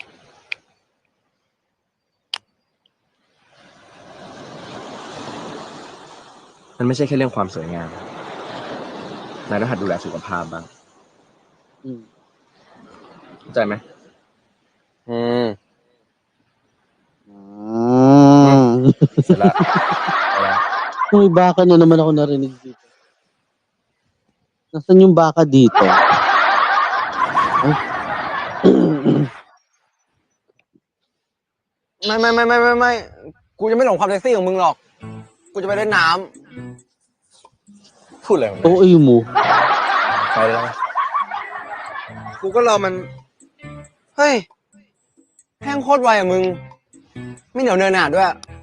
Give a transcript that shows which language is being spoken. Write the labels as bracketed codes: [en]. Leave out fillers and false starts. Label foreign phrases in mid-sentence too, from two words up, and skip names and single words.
[th] มันไม่ใช่แค่เรื่องความสวยงาม นายต้องหัดดูแลสุขภาพบ้าง เข้าใจไหม เสร็จละเอาละ [tl] May baka na naman ako narinig dito. Nasaan yung baka dito? Ay. [th] ไม่กูจะไม่หลงความเซ็กซี่ของมึงหรอก กูจะไปเล่นน้ำพูดอะไรของมึง [tl] OA mo. [th] ไปแล้วกูก็รอมัน เฮ้ยแห้งโคตรไวอ่ะมึง ไม่เหนียวเนินหนาด้วย